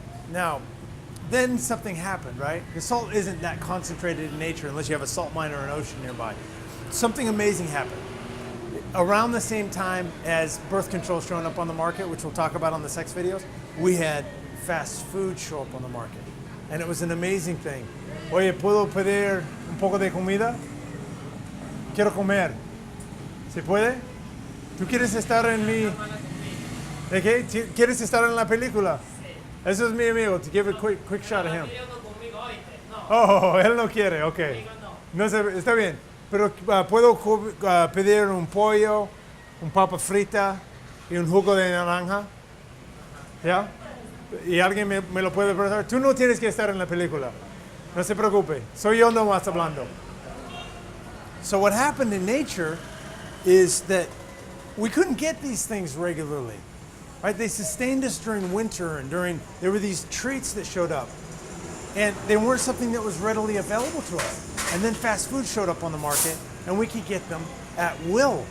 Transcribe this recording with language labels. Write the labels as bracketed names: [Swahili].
[English] Now, then something happened, right? The salt isn't that concentrated in nature unless you have a salt mine or an ocean nearby. Something amazing happened. Around the same time as birth control showing up on the market, which we'll talk about on the sex videos, we had fast food show up on the market. And it was an amazing thing. [Spanish] Oye, ¿puedo pedir un poco de comida? Quiero comer. ¿Se puede? ¿Tú quieres estar en mi... ¿De qué? ¿Quieres estar en la película? Eso es mi amigo. [English] To give a quick shot of him. [Spanish] Oh, él no quiere, ok. No sé, está bien. Pero puedo pedir un pollo, un papa frita y un jugo de naranja. ¿Ya? Y alguien me lo puede prestar. Tú no tienes que estar en la película. No se preocupe. Soy yo nomás hablando. [English] So what happened in nature is that we couldn't get these things regularly. Right? They sustained us during winter, and there were these treats that showed up. And they weren't something that was readily available to us. And then fast food showed up on the market, and we could get them at will.